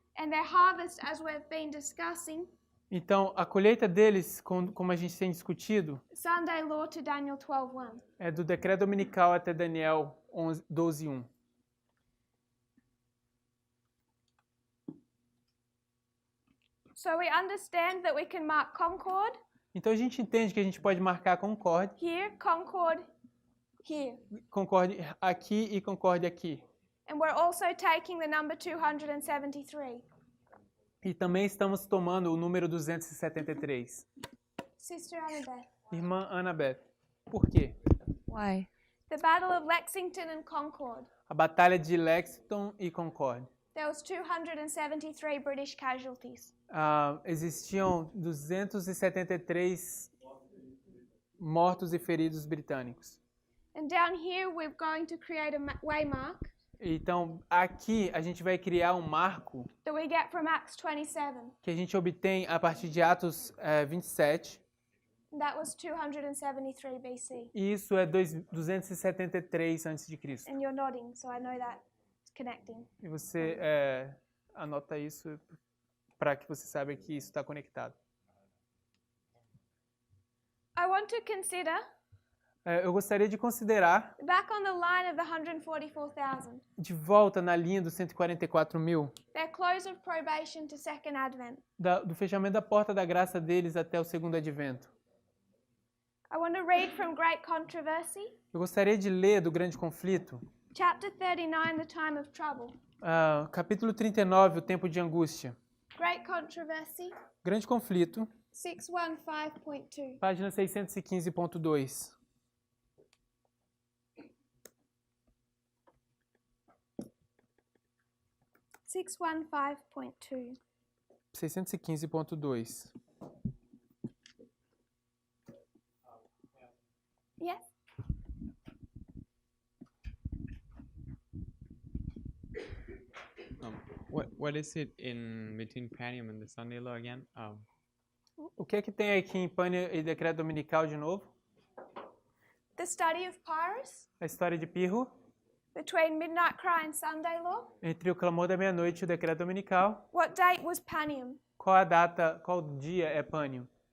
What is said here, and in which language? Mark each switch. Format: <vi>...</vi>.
<en>And their harvest, as we've been discussing,</en> <pt>Então, a colheita deles, como a gente tem discutido,</pt> <en>Sunday law to Daniel 12:1.</en> <pt>é do decreto dominical até Daniel 12:1.</pt> <en>So we understand that we can mark Concord</en> <pt>Então, a gente entende que a gente pode marcar Concord,</pt> <en>here, Concord here.</en> <pt>Concord aqui e Concord aqui.</pt> <en>And we're also taking the number 273.</en> <pt>E também estamos tomando o número 273.</pt> <en>Sister Annabeth.</en> <pt>Irmã Annabeth. Por quê?</pt> <en>Why? The Battle of Lexington and Concord.</en> <pt>A batalha de Lexington e Concord.</pt> <en>There was 273 British casualties.</en> <pt>Existiam 273 mortos e feridos britânicos.</pt> <en>And down here we're going to create a waymark</en> <pt>Então, aqui a gente vai criar um marco</pt> <en>that we get from Acts 27.</en> <pt>que a gente obtém a partir de Atos 27.</pt> <en>And that was 273 BC.</en> <pt>E isso é 273 a.C.</pt> <en>And you're nodding, so I know that it's connecting.</en> <pt>E você anota isso para que você saiba que isso está conectado.</pt> <en>I want to consider</en> <pt>Eu gostaria de considerar,</pt> <en>back on the line of the 144,000,</en> <pt>de volta na linha dos 144 mil,</pt> <en>their close of probation to second advent.</en> <pt>do fechamento da porta da graça deles até o segundo advento.</pt> <en>I want to read from Great Controversy,</en> <pt>Eu gostaria de ler do Grande Conflito,</pt> <en>chapter 39, The Time of Trouble.</en> <pt>Capítulo 39, o tempo de angústia.</pt> <en>Great Controversy,</en> <pt>Grande Conflito, 615.2. página 615.2. .2 615.2.</pt> <en>Yes. What is it in between Panium and the Sunday law again?</en> <pt>O que é que tem aqui em Pânia e Decreto Dominical de novo?</pt> <en>The study of Pyrrhus,</en> <pt>A história de Pirro,</pt> <en>between Midnight Cry and Sunday Law.</en> <pt>entre o clamor da meia-noite e o Decreto Dominical.</pt> <en>What date was Panium?</en> <pt>Qual a data, qual dia é Pânium?</pt>